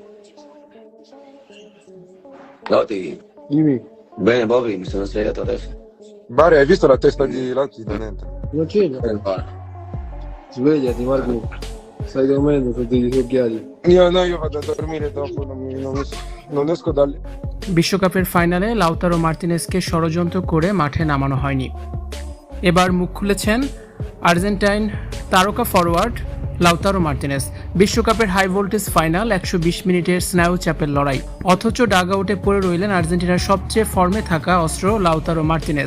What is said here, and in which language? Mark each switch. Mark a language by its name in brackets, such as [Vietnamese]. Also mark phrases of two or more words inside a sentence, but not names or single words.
[Italian] Ciao Ti. Dimmi, Bene, Bobby, mi sono svegliato adesso. Bare, hai visto la testa di Latino dentro? non c'è? Guarda. Svegliati Marco, stai dormendo con degli occhiali. Io vado a dormire dopo, non esco da lì. [Bangla] বিশ্বকাপের ফাইনালে লাউতারো মার্তিনেজকে ষড়যন্ত্র করে মাঠে নামানো হয়নি। এবার মুখ খুলেছেন আর্জেন্টাইন তারকা ফরওয়ার্ড লাউতারো মার্তিনেজ। বিশ্বকাপের [English] high voltage final [Bangla] 120 মিনিটের স্নায়ু চাপের লড়াই, অথচ ডাগআউটে পড়ে রইলেন আর্জেন্টিনার সবচেয়ে ফর্মে থাকা অস্ত্র লাউতারো মার্তিনেজ।